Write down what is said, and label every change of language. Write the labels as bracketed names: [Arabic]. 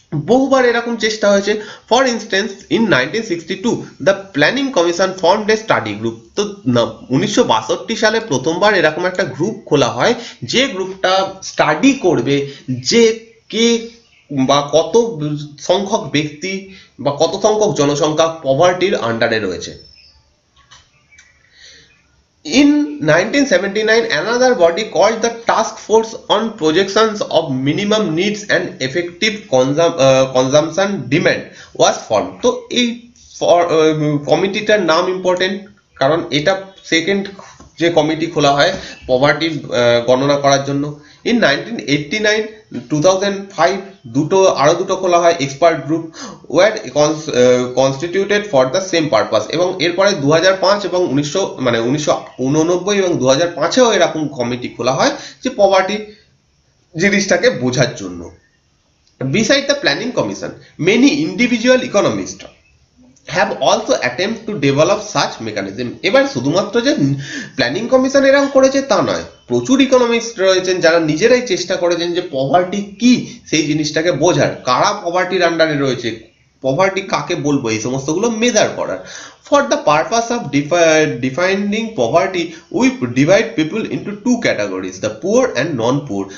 [Bangla] বহুবার এরকম চেষ্টা হয়েছে। [English] For instance in 1962 the planning commission formed a study group. [Bangla] তো 1962 সালে প্রথমবার এরকম একটা গ্রুপ খোলা হয়, যে গ্রুপটা স্টাডি করবে যে কে বা কত সংখ্যক ব্যক্তি বা কত সংখ্যক জনসংখ্যা পভার্টির আন্ডারে রয়েছে। [English] In 1979, another body called the Task Force on Projections of Minimum Needs and Effective Consumption Demand was formed। [Bangla] তো এই কমিটিটার নাম ইম্পর্টেন্ট, কারণ এটা সেকেন্ড যে কমিটি খোলা হয় পভার্টির গণনা করার জন্য। [English] in 1989 2005 [Bangla] আরো দুটো খোলা হয় [English] Expert group were constituted for the same purpose. [Bangla] এবং এরপরে 2005 এবং 1989 এবং 2005-এও এরকম কমিটি খোলা হয় যে পভার্টি জিনিসটাকে বোঝার জন্য। [English] Beside the planning commission, many individual economists have also attempted to develop such mechanism। [Bangla] এবার শুধুমাত্র যে প্ল্যানিং কমিশন এরকম করেছে তা নয়, প্রচুর ইকোনমিস্ট রয়েছেন যারা নিজেরাই চেষ্টা করেছেন যে পভার্টি কি সেই জিনিসটাকে বোঝার, কারা পভার্টির আন্ডারে রয়েছে, পভার্টি কাকে বলবো, এই সমস্তগুলো মেজার করার। [English] For the purpose of defining poverty we divide people into two categories, the poor and non poor.